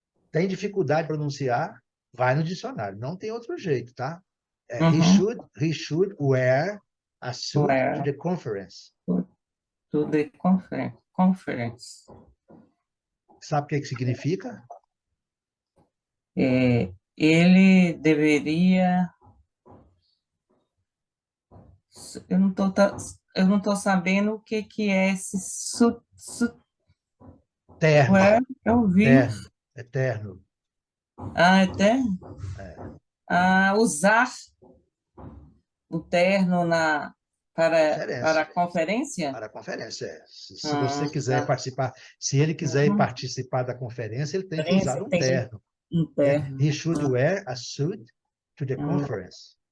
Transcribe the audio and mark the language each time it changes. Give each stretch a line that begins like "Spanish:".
Portuguese: Tem dificuldade de pronunciar, vai no dicionário. Não tem outro jeito, tá?
English: He should wear a suit to the conference. To the conference.
Portuguese: Sabe o que significa? Ele deveria... Eu não tô sabendo o que é esse Terno. Eu vi. Eterno. Eterno? Usar o terno para a conferência? Para a conferência, Se você quiser participar, se ele quiser participar da conferência, ele tem que usar um terno.
English: He should wear a suit to the conference.